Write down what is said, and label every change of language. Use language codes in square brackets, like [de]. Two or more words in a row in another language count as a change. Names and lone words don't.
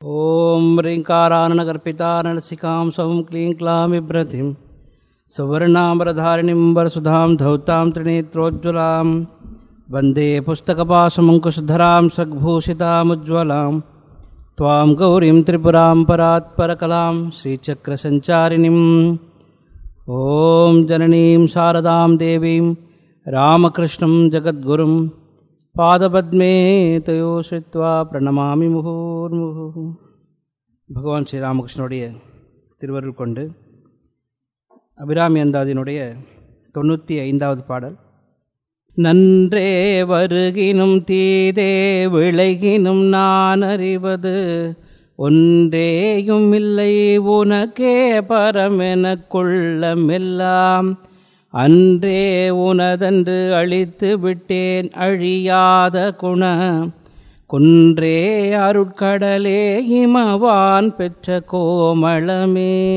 [sa] ॐ ह्रीङ्काराननकर्पितानलसिकां सौं क्लीं क्लां बिभ्रतिं सुवर्णाम्बरधारिणीं वरसुधां धौतां त्रिनेत्रोज्ज्वलां वन्दे पुस्तकपाशमङ्कुशधरां सद्भूषितामुज्ज्वलां त्वां गौरीं त्रिपुरां परात्परकलां श्रीचक्रसञ्चारिणीं ॐ जननीं शारदां देवीं रामकृष्णं जगद्गुरुं पादपद्मे तयो श्रुत्वा प्रणमामि मुहुर्मुहुः. [ta] பகவான் ஸ்ரீராமகிருஷ்ணனுடைய திருவருள் கொண்டு அபிராமி அந்தாதியினுடைய 95வது பாடல். நன்றே வருகினும் தீதே விளைகினும் நான் அறிவது ஒன்றேயும் இல்லை உனக்கே பரமெனக் கொள்ளமெல்லாம் அன்றே உனதன்று அழித்து விட்டேன் அழியாத குண குன்றே அருட்கடலே இமவான் பெற்ற கோமளமே.